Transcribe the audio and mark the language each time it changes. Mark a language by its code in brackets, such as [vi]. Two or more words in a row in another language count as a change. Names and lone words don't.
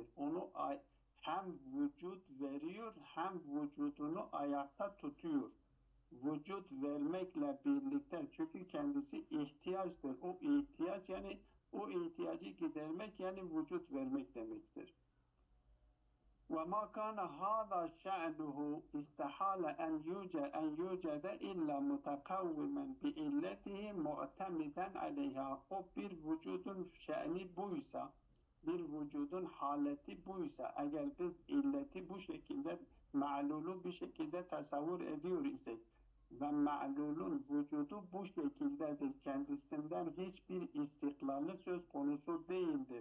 [tr] Onu hem vücut veriyor hem vücudunu ayakta tutuyor. Vücut vermekle birlikte çünkü kendisi ihtiyaçtır. O ihtiyaç yani o ihtiyacı gidermek yani vücut vermek demektir. [ar] وَمَا كَانَ هَذَا شَأْنُهُ اِسْتَحَالَ أَنْ يُوجَدَ إِلَّا مُتَقَوِّمًا بِإِلَّتِهِ مُعْتَمِدًا عَلَيْهَا. [tr] O bir vücudun şe'ni buysa, bir vücudun haleti buysa, eğer biz illeti bu şekilde, ma'lulu bir şekilde tasavvur ediyor isek ve ma'lulun vücudu bu şekildedir, kendisinden hiçbir istiklali söz konusu değildir.